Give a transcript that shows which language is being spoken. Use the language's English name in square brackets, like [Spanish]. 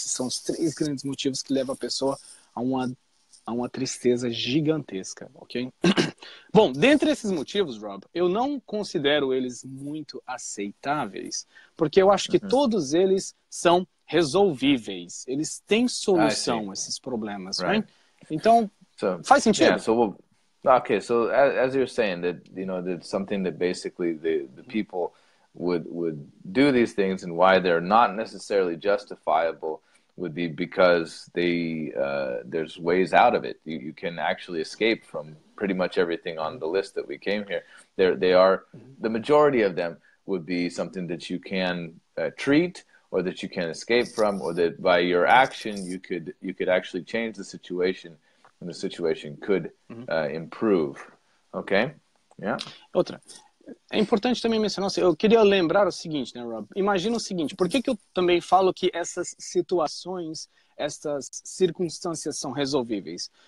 [Portuguese] Esses são os 3 grandes motivos que levam a pessoa a uma tristeza gigantesca, ok? Bom, dentre esses motivos, Rob, eu não considero eles muito aceitáveis, porque eu acho que todos eles são resolvíveis. Eles têm solução, esses problemas, right? Então, faz sentido? [English] Yeah, so okay, so as you're saying that, you know, that's something that basically the people would do these things, and why they're not necessarily justifiable would be because there's ways out of it. You can actually escape from pretty much everything on the list that we came here. They are, the majority of them would be something that you can treat, or that you can escape from, or that by your action you could actually change the situation, and the situation could improve. Okay? Yeah. [Portuguese] Outra. É importante também mencionar, eu queria lembrar o seguinte, né, Rob? Imagina o seguinte, por que eu também falo que essas situações, essas circunstâncias são resolvíveis?